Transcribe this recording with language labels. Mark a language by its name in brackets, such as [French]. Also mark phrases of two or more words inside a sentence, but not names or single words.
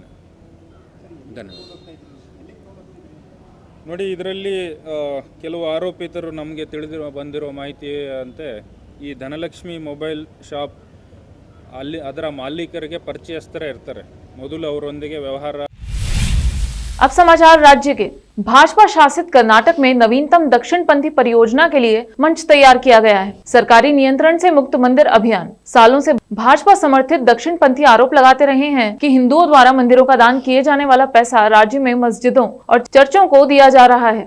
[Kannada] ಧನ್ಯವಾದ. ನೋಡಿ, ಇದರಲ್ಲಿ ಕೆಲವು ಆರೋಪಿತರು ನಮಗೆ ಬಂದಿರೋ ಮಾಹಿತಿ ಅಂತೆ ಈ ಧನಲಕ್ಷ್ಮಿ ಮೊಬೈಲ್ ಶಾಪ್ ಅದರ ಮಾಲೀಕರಿಗೆ ಪರಿಚಯಸ್ಥರೇ ಇರ್ತಾರೆ. ಮೊದಲು ಅವರೊಂದಿಗೆ ವ್ಯವಹಾರ. [Hindi] अब समाचार राज्य के। भाजपा शासित कर्नाटक में नवीनतम दक्षिणपंथी परियोजना के लिए मंच तैयार किया गया है। सरकारी नियंत्रण से मुक्त मंदिर अभियान। सालों से भाजपा समर्थित दक्षिणपंथी आरोप लगाते रहे हैं कि हिंदुओं द्वारा मंदिरों का दान किए जाने वाला पैसा राज्य में मस्जिदों और चर्चों को दिया जा रहा है।